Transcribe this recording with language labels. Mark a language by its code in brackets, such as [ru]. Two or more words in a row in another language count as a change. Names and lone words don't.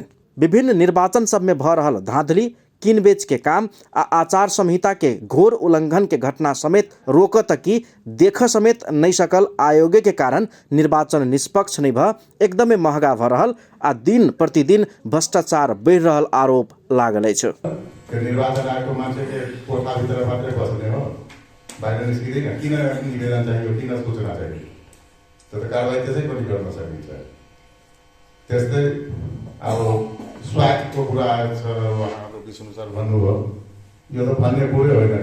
[mai] विभिन्न निर्वाचन सब में भ रहल धांधली, किन बेच के काम आ आचार संहिता के घोर उल्लंघन के घटना समेत रोकत कि देख समेत नहीं सकल आयोगे के कारण निर्वाचन निष्पक्ष नहीं भ एकदमै महंगा भ रहल आ दिन प्रतिदिन भ्रष्टाचार बढ़ रहल आरोप लागल अछि। [ne] निर्वाचन आयोगको मान्छेले कोठाभित्र मात्रै बस्ने हो, बाहिर निस्किँदैन। किन निवेदन चाहियो, किन सूचना चाहियो, त्यो त कारबाही त्यसै पनि गर्न सकिन्छ। त्यस्तै अब स्वास्थ्यको कुरा आएको छ, उहाँहरू विष्णु सर भन्नुभयो, यो त भन्ने कुरै होइन।